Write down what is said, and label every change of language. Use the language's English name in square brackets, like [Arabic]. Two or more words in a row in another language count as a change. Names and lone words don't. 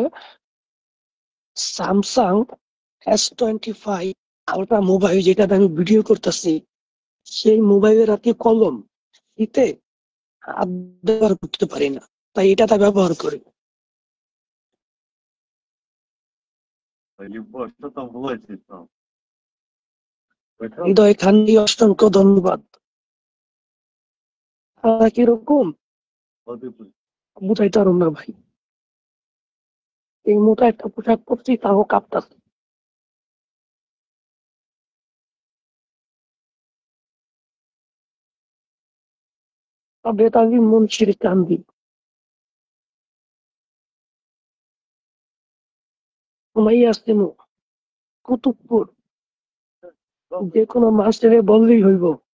[Bangla] স্যামসাং S25 আলট্রা মোবাইল, যেটাতে আমি ভিডিও করতেছি। সেই মোবাইলের আর কি কলম শীতে হাত ব্যবহার করতে পারি না, তাই এটাতে ব্যবহার করি। [Russian] Любовь, что там в лайсе там? [Bangla] হৃদয় খান্ডি, অসংখ্য ধন্যবাদ। কিরকম [Russian] Воды пусть. [Bangla] বুঝাইতে পারুম না ভাই, এই মোটা একটা পোশাক পরছি তাও কাঁপতাছে। বেতালি মুন্সির কান্দি, ঘুমাইয়া আসতেন কুতুবপুর, যে কোনো মাস্টারে বললেই হইব